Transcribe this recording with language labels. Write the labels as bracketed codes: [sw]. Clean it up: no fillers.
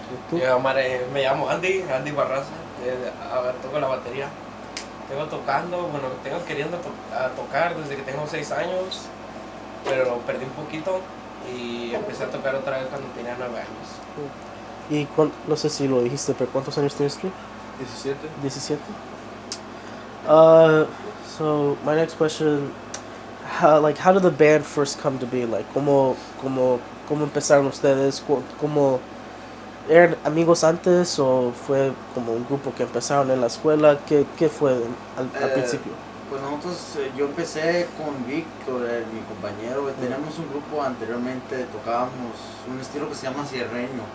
[es] Yo me llamo Andy Barraza. Toco la batería. Tengo queriendo tocar desde que tengo 6 años, pero perdí un poquito y empecé a tocar otra vez cuando tenía 9 años. Y no sé si lo dijiste, pero ¿cuántos años tienes tú? 17. 17. [en] So my next question, how did the band first come to be? Like, [es] ¿cómo empezaron ustedes? ¿Cómo eran amigos antes o fue como un grupo que empezaron en la escuela? ¿Qué fue al principio? Pues nosotros, yo empecé con Víctor, mi compañero. Teníamos un grupo anteriormente, tocábamos un estilo que se llama cierreño.